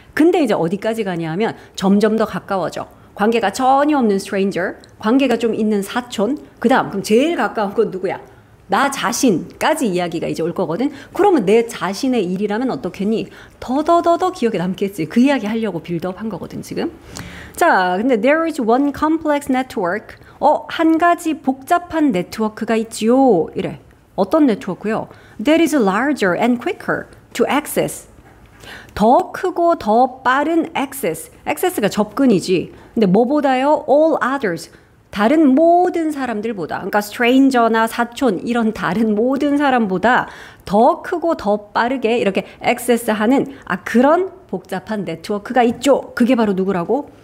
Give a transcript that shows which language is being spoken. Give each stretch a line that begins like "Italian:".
Korean: 근데 이제 어디까지 가냐 하면 점점 더 가까워져. 관계가 전혀 없는 stranger, 관계가 좀 있는 사촌, 그 다음 그럼 제일 가까운 건 누구야? 나 자신까지 이야기가 이제 올 거거든. 그러면 내 자신의 일이라면 어떻겠니? 더더더더 기억에 남겠지. 그 이야기 하려고 빌드업 한 거거든 지금. 자, 근데
English: there is one complex network.
Korean: 한 가지 복잡한 네트워크가 있지요. 이래. 어떤 네트워크요?
English: That is larger and quicker to access.
Korean: 더 크고 더 빠른 access. access가 접근이지. 근데 뭐보다요?
English: all others.
Korean: 다른 모든 사람들보다, 그러니까 stranger나 사촌 이런 다른 모든 사람보다 더 크고 더 빠르게 이렇게 액세스하는 그런 복잡한 네트워크가 있죠. 그게 바로 누구라고?